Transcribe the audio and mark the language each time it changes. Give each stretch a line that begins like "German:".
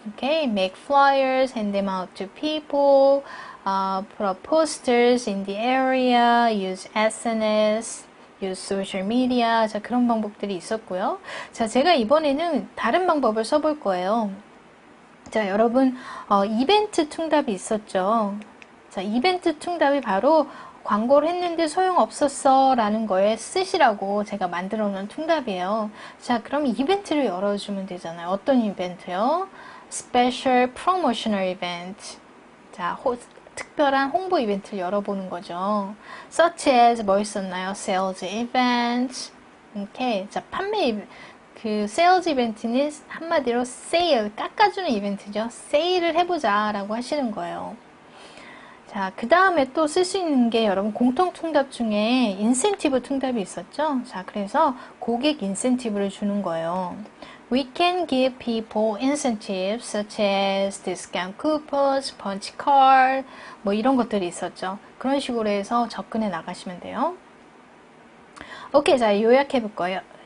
Korean: 오케이.
English: Make flyers, hand them out to people, put up posters in the area, use SNS, use social media.
Korean: 자, 그런 방법들이 있었고요. 자, 제가 이번에는 다른 방법을 써볼 거예요. 자, 여러분, 이벤트 퉁답이 있었죠. 자, 이벤트 퉁답이 바로 광고를 했는데 소용없었어 라는 거에 쓰시라고 제가 만들어 놓은 퉁답이에요. 자, 그럼 이벤트를 열어주면 되잖아요. 어떤 이벤트요?
English: Special Promotional Event.
Korean: 자, 특별한 홍보 이벤트를 열어보는 거죠.
English: Such as
Korean: 뭐 있었나요?
English: Sales Event. 오케이.
Korean: 자, 그 세일즈 이벤트는 한마디로 세일, 깎아주는 이벤트죠. 세일을 해보자 라고 하시는 거예요. 자, 그 다음에 또 쓸 수 있는 게 여러분 공통 퉁답 중에 인센티브 퉁답이 있었죠. 자, 그래서 고객 인센티브를 주는 거예요.
English: We can give people incentives such as discount coupons, punch card,
Korean: 뭐 이런 것들이 있었죠. 그런 식으로 해서 접근해 나가시면 돼요. 오케이, 자, 요약해볼게요.